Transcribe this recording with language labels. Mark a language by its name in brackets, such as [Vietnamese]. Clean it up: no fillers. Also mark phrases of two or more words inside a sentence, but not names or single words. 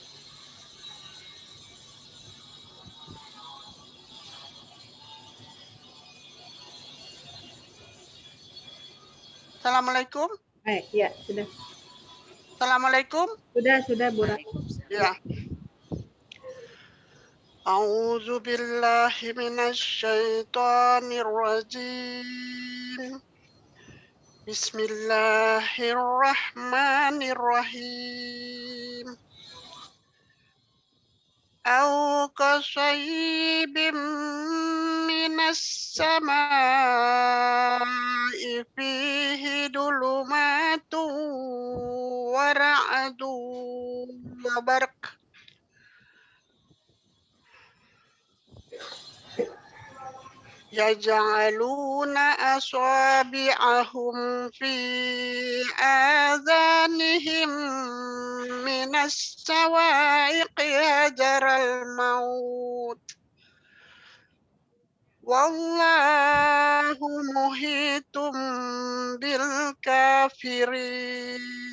[Indonesian] Assalamualaikum. Ya sudah. Assalamualaikum. Sudah Bu Rahma. Ya. [Arabic] أعوذ بالله من الشيطان الرجيم. بسم الله الرحمن الرحيم. أو كصيب من السماء فيه ظلمات ورعد وبرق. يجعلون أصابعهم في آذانهم من الصواعق حذر الموت. والله محيط بالكافرين.